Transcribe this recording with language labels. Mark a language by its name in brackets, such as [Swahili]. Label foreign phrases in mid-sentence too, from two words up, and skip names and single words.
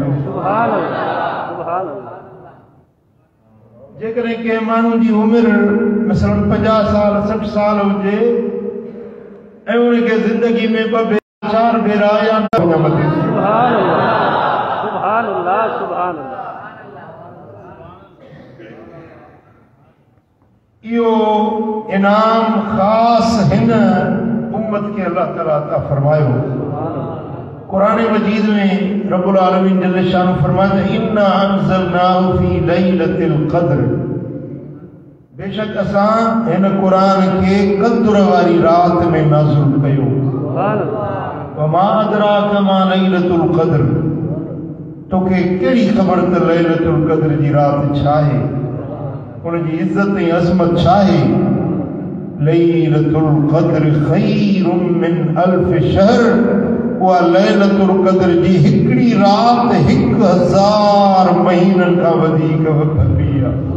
[Arabic] سبحان الله، سبحان الله. [Sindhi] जेकॾहिं कंहिं माण्हू जी उमिरि मसलन 50 साल 60 साल हुजे ऐं उनखे ज़िंदगी में 2 भेरा 4 भेरा या [Arabic] سبحان الله، سبحان الله، سبحان الله. [Sindhi] इहो इनाम ख़ास हिन उम्मत खे अल्लाह ताला अता फरमायो। कुरान मजीद में [Arabic] رب العالمين جل شان [Urdu] فرماتا ہے [Arabic] إنا أنزلناه في ليلة القدر, [Sindhi] बेशक असां हिन कुरान खे क़द्र वारी रात में नाज़िल कयो। [Arabic] سبحان الله. وما أدراك ما ليلة القدر, [Sindhi] तोखे कहिड़ी ख़बर त लैलतुल क़द्र जी रात छा आहे, उनजी इज़्ज़त ऐं अज़मत छा आहे। [Arabic] ليلة القدر خير من ألف شهر, [Sindhi] उहा लैलतुल क़द्र जी हिकिड़ी रात 1000 महीननि खां वधीक भली आहे।